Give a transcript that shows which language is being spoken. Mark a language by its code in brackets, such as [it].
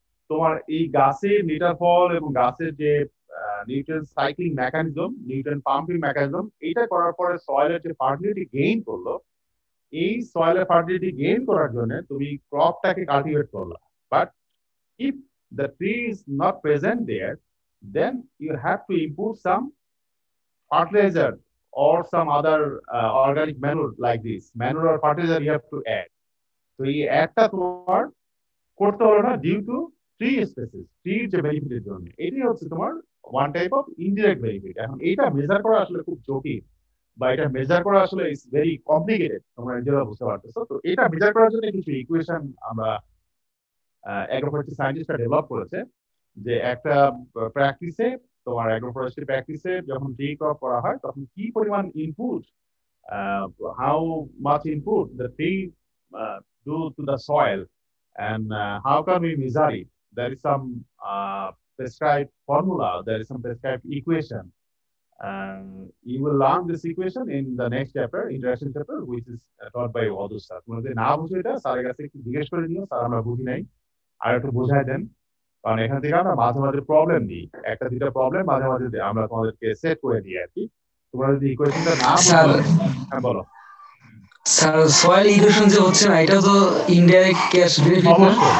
[bn] তোমার এই গাছের নিটার ফল এবং গাছের যে nutrient cycling mechanism, nutrient pumping mechanism, এইটা করার পরে সয়েলের যে ফার্টিলিটি গেইন করলো, এই সয়েলের ফার্টিলিটি গেইন করার জন্য তুমি ক্রপটাকে কাল্টিভেট করলা। [en] But if the tree is not present there, then you have to input some fertilizer or some other organic manure like this. Manure or fertilizer you have to add. [bn] So এই অ্যাডটা তোমার করতে হলো না due to tree species, ট্রির যে বেনিফিটের জন্য। এটাই হচ্ছে তোমার one type of indirect benefit. এখন এটা মেজার করা আসলে খুব জটিল, বা এটা মেজার করা আসলে [en] is very complicated, [bn] তোমরা নিজেরা বুঝতে পারতেছো। তো এটা মেজার করার জন্য কিছু ইকুয়েশন আমরা অ্যাগ্রোফরেস্ট্রি সায়েন্টিস্টরা ডেভেলপ করেছে, যে একটা প্র্যাকটিসে, তোমার অ্যাগ্রোফরেস্ট্রি প্র্যাকটিসে যখন ট্রি ক্রপ করা হয় তখন কি পরিমাণ input, [en] How much input the tree do to the soil, and how can we measure it? There is some prescribed formula, there is some prescribed equation. You will learn this equation in the next chapter, interaction chapter, which is taught by Wadhu sir. [bn] তোমাদের না বুঝে এটা স্যারের কাছে একটু জিজ্ঞেস করে নিও, স্যার আমরা বুঝি নাই, আর একটু বোঝাই দেন। কারণ এখান থেকে আমরা মাঝে মাঝে প্রবলেম দিই, একটা দুইটা প্রবলেম মাঝে মাঝে আমরা তোমাদেরকে সেট করে দিই আর কি। তোমরা যদি ইকুয়েশনটা না বুঝো, হ্যাঁ বলো স্যার। সয়েল ইরোশন যে হচ্ছে না, এটা তো ইনডাইরেক্ট ক্যাশ বেনিফিট না?